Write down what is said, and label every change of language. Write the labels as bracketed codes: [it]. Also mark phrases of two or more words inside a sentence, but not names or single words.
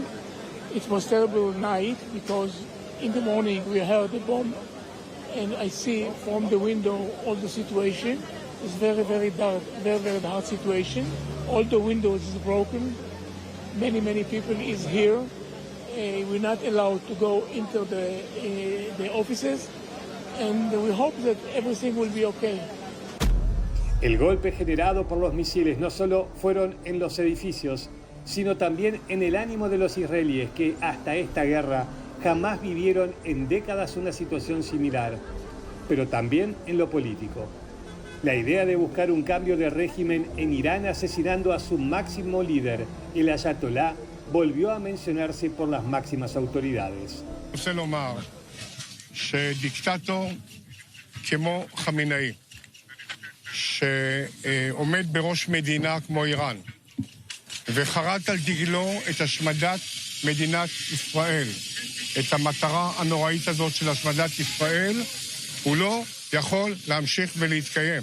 [en] It was a terrible night because in the morning we heard the bomb and I see from the window all the situation. It's very, very dark, very, very hard situation. All the windows is broken. Many, many people is here. We're not allowed to go into the offices, and we hope that everything will be okay. [es] El golpe generado por los misiles no solo fueron en los edificios, sino también en el ánimo de los israelíes, que hasta esta guerra jamás vivieron en décadas una situación similar, pero también en lo político. La idea de buscar un cambio de régimen en Irán asesinando a su máximo líder, el ayatolá, volvió a mencionarse por las máximas autoridades. [he] רוצה לומר שדיקטטור כמו חמינאי, שעומד בראש מדינה כמו איראן, וחרת על דגלו את השמדת מדינת ישראל, את המטרה הנוראית הזאת של השמדת ישראל, הוא לא יכול להמשיך ולהתקיים.